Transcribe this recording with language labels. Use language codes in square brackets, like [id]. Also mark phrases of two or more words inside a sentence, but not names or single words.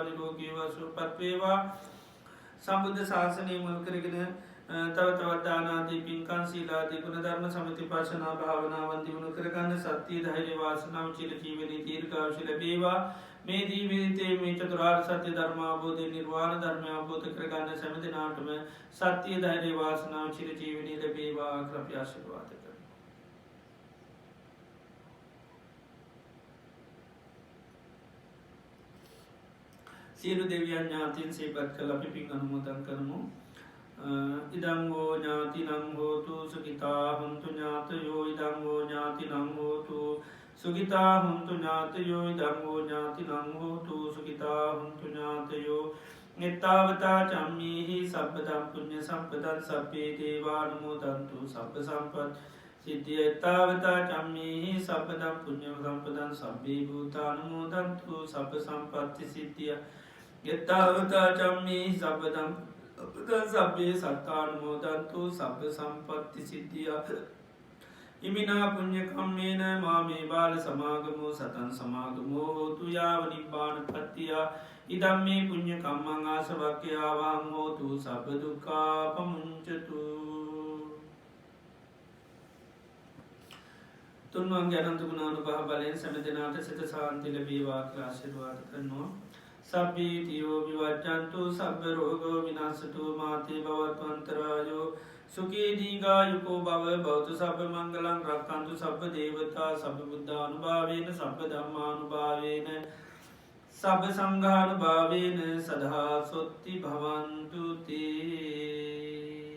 [si] නිරෝගී වේවා සුවපත් වේවා සම්බුද්ධ ශාසනය මුල් කරගෙන තව තවත් දානාදී පින්කම් සීලාදී ගුණ ධර්ම සමිති පාසනා භාවනාවන් දියුණු කරගන්න සත්‍ය ධෛර්ය වාසනාව චිර ජීවනයේ දීර්ඝායුෂ ලැබේවා මේ ජීවිතයේ මේ චතුරාර්ය සත්‍ය ධර්ම අවබෝධය නිර්වාණ ධර්මය අවබෝධ කරගන්න සෑම දිනාටම සත්‍ය ධෛර්ය වාසනාව චිරජීවනයේ ලැබේවා කියලා අපි ආශිර්වාද කරනවා. සියලු දෙවියන් ඥාතීන් සිහිපත් කළ අපි පින් අනුමෝදන් කරමු. [pi] ඉදංගෝ ඥාතිනං හෝතු සුඛිතා හොන්තු ඥාතයෝ ඉදංගෝ ඥාතිනං හෝතු සුඛිතා හොන්තු ඥාතයෝ ඉදංගෝ ඥාතිනං හෝතු සුඛිතා හොන්තු ඥාතයෝ නිත්තාවතා චම්මේහි සබ්බදම් පුඤ්ඤ සම්පදං සබ්බේ දේවානුමෝදන්තු සබ්බ සම්පත් සිද්ධිය එත්තාවතා චම්මේහි සබ්බදම් පුඤ්ඤ සම්පදං සබ්බේ භූතානුමෝදන්තු සබ්බ සම්පත්ති සිද්ධිය එත්තාවතා චම්මේහි සබ්බදම් සබ්බේ සත්තානුමෝදන්තු සබ්බ සම්පත්ති සිද්ධිය ඉමිනා පුඤ්ඤ කම්මේන මාමේ බාල සමාගමෝ සතං සමාගමෝ හෝතු යාව නිබ්බානපත්තිය ඉදම්මේ පුඤ්ඤ කම්මං ආසවක්ඛ්‍යාවං හෝතු සබ්බ දුක්ඛාපමුඤ්චතු. [si] තුන්වන් අනන්ත ගුණානුභාව බලයෙන් සෑම දිනාට සිත සාන්ති ලැබේවා කියලා ආශිර්වාද කරනවා. [pi] සබ්බීතියෝ විවච්ඡන්තු සබ්බ රෝගෝ විනාශතු මාතේ භවත්වන්තරායෝ සුඛී දීඝායුකෝ භව භවතු සබ්බ මංගලං රක්ඛන්තු සබ්බ දේවතා සබ්බ බුද්ධානුභාවේන සබ්බ ධම්මානුභාවේන සබ්බ සංඝානුභාවේන සදා සොත්ති භවන්තු තේ.